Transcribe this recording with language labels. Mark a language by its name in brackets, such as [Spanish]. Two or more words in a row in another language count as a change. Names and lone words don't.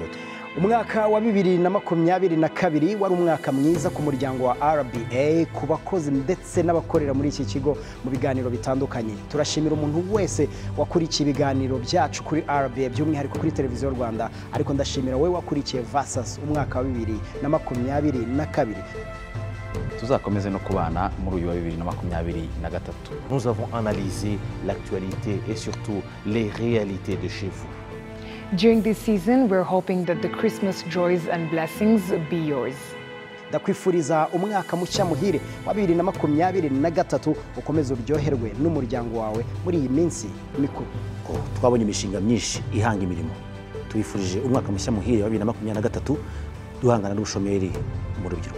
[Kinyarwanda] Umwaka wa 2022 wari umwaka mwiza ku muryango wa RBA, ku bakozi ndetse n'abakorera muri iki kigo mu biganiro bitandukanye. Turashimira umuntu wese wakurikiye ibiganiro byacu kuri RBA by'umwihariko kuri televiziyo Rwanda, ariko ndashimira we wakurikiye Versus umwaka wa 2022. Tuzakomeze no kubana muri uyu wa 2023. [French] Nous avons analysé l'actualité et surtout les réalités de chez vous. [English] During this season, we're hoping that the Christmas joys and blessings be yours. [Kinyarwanda] Ndakwifuriza umwaka mushya muhire wa 2023 ukomeze uryoherwe n'umuryango wawe muri iyi minsi mikuru. Twabonye imishinga myinshi ihanga imirimo. Twifurije umwaka mushya muhire wa 2023 duhangana n'ubushomeri mu rubyiruko.